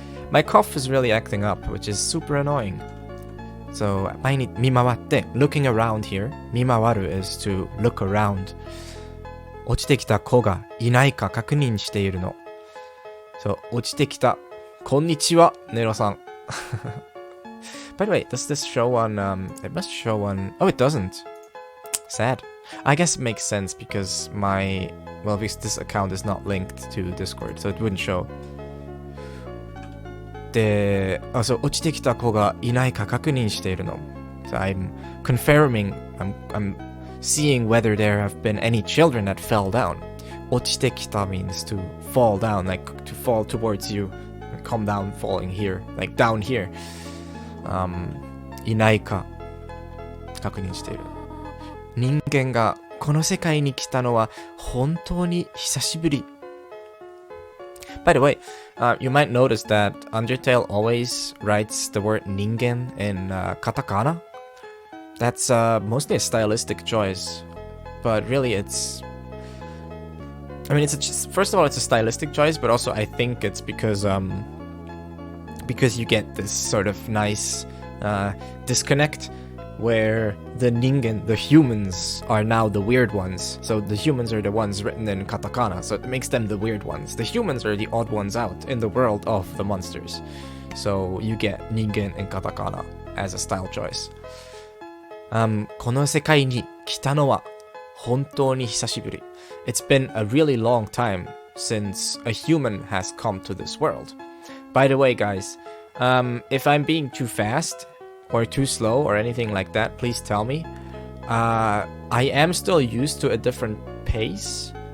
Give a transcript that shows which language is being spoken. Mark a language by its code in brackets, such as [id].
[en] My cough is really acting up, which is super annoying. So, [ja] 毎日見回って [en] looking around here. 見回る is to look around. [ja] 落ちてきた子がいないか確認しているの. So, 落ちてきた.こんにちは、ネロさん. [en] By the way, does this show on, it must show on, oh, it doesn't. Sad. I guess it makes sense because my Well, because this account is not linked to Discord, so it wouldn't show. [ja] で、そう、落ちてきた子がいないか確認しているの。 [en] So I'm confirming, I'm seeing whether there have been any children that fell down. 落ちてきた means to fall down, like to fall towards you. Come down, falling here, like down here. [ja] いないか確認している。人間がこの世界に来たのは本当に久しぶり。 [en] By the way, you might notice that Undertale always writes the word ningen in katakana. That's mostly a stylistic choice, but really it's... I mean, first of all, it's a stylistic choice, but also I think it's because you get this sort of nice disconnect where the ningen, the humans, are now the weird ones. So the humans are the ones written in katakana, so it makes them the weird ones. The humans are the odd ones out in the world of the monsters. So you get ningen in katakana as a style choice. [ja] この世界に来たのは本当に久しぶり. [en] It's been a really long time since a human has come to this world. By the way, guys, if I'm being too fast or too slow or anything like that, please tell me. I am still used to a different pace.